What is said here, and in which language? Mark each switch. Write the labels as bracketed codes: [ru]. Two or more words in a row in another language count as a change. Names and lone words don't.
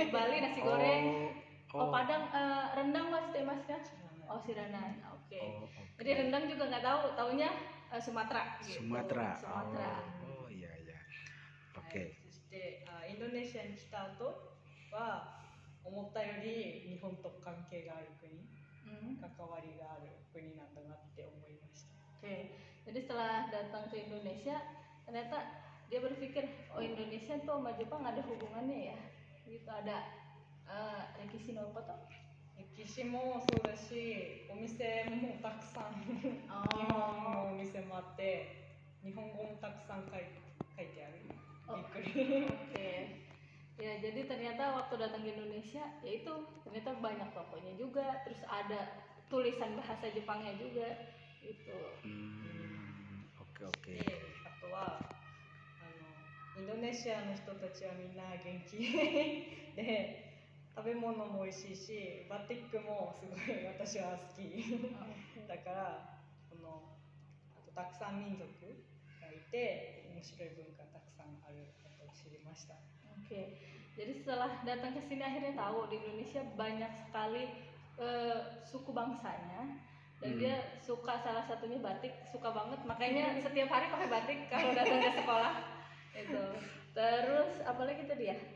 [id] Bali nasi goreng. Padang rendang mas kan? Oh, Siranan. Oke. Jadi rendang juga nggak tahu, taunya Sumatera. Gitu. Sumatera. Sumatera. Oh iya. Oke. [ja] そしてインドネシアに来た後は思ったより日本と関係がある国、関わりがある国なんだなって思いました。 Oke, jadi setelah datang ke Indonesia, ternyata dia berpikir, oh Indonesia tuh sama Jepang ada hubungannya ya, gitu ada 歴史のこと. 歴史もそうだし、お店もたくさん日本のお店もあって、日本語もたくさん書いてある。びっくり。 [id] Oke. Ya, jadi ternyata waktu datang ke Indonesia, ya itu ternyata banyak tokonya juga, terus ada tulisan bahasa Jepangnya juga, gitu. Oke. [ja] あとはインドネシアの人たちはみんな元気で。食べ物も美味しいし、バティックもすごい私は好きだからあとたくさん民族がいて面白い文化がたくさんあることを知りました。 [id] Oke, jadi setelah datang ke sini akhirnya tahu di Indonesia banyak sekali suku bangsanya dan dia suka salah satunya batik, suka banget, makanya setiap hari pakai batik kalau datang ke sekolah itu. Terus apalagi tadi ya?